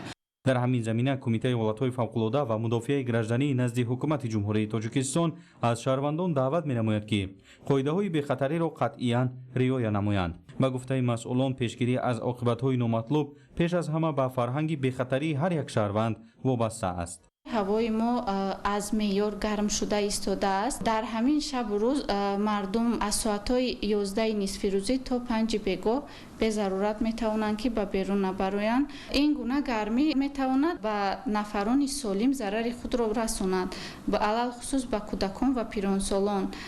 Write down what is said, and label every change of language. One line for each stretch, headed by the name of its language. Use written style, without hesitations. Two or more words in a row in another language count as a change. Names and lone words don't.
Persian: در همین زمینه کمیته ولایت‌های فوق‌العاده و مدافع گردشدنی نزد حکومت جمهوری تاجیکستان از شهروندان دعوت می‌نماید که قاعده‌های بی‌خطری را قطعاً رعایت نمایند. با گفته مسئولان، پیشگیری از عاقبت‌های نامطلوب پیش از همه به فرهنگ بی‌خطری هر یک شهروند وابسته است.
Tajik: ҳавои мо аз меъёр гарм шуда истода аст. дар ҳамин шабу рӯз мардум аз соатҳои 11 нисфи рӯзӣ то 5 бегоҳ безарурат метавонанд ки ба берун набароянд. ин гуна гармӣ метавонад ба нафарони солим зарари худро расонад, алалхусус ба кӯдакон ва пиронсолон.